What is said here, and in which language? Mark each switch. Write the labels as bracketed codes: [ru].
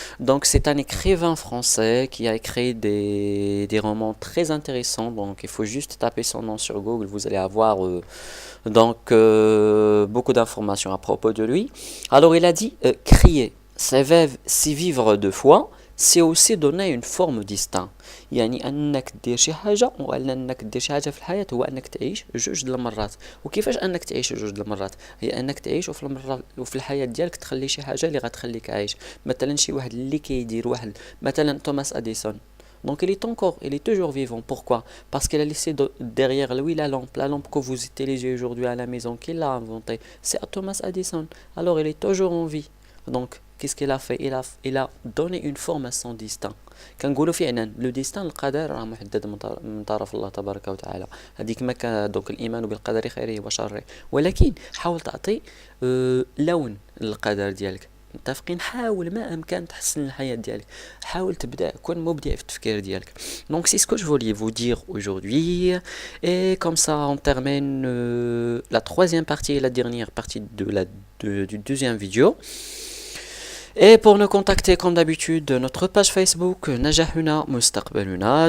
[fr] Donc c'est un écrivain français qui a écrit des romans très intéressants. Donc il faut juste taper son nom sur Google, vous allez avoir beaucoup d'informations à propos de lui. Alors il a dit crier, c'est vivre de foi, c'est aussi donner une forme distincte. [ar] يعني انك دير شي حاجه ولا انك دير شي حاجه في الحياه هو انك تعيش جوج د المرات. وكيفاش انك تعيش جوج د المرات؟ هي انك تعيش وفي المره وفي الحياه ديالك تخلي شي حاجه اللي غتخليك عايش. مثلا شي واحد اللي كيدير واحد مثلا توماس اديسون. [fr] Donc il est toujours vivant. Pourquoi? Parce qu'il a laissé derrière lui la lampe que vous utilisez aujourd'hui à la maison, qu'il l'a inventée. C'est Thomas Edison. Alors il est toujours en vie. Donc qu'est-ce qu'il a fait? Il a donné une forme à son destin. [ar] كنقولوا فعلا لو ديستان القدر راه محدد من طرف الله تبارك وتعالى. هذيك ما كان دونك الايمان بالقدر خيره وشره، ولكن حاول تعطي لون للقدر ديالك. متفقين؟ حاول ما امكن تحسن الحياه ديالك، حاول تبدا كون مبدع في التفكير ديالك. [fr] Donc c'est ce que je voulais vous dire aujourd'hui, et comme ça on termine la troisième partie et la dernière partie du deuxième vidéo. Et pour nous contacter comme d'habitude, notre page Facebook Najahuna Mustaqbaluna.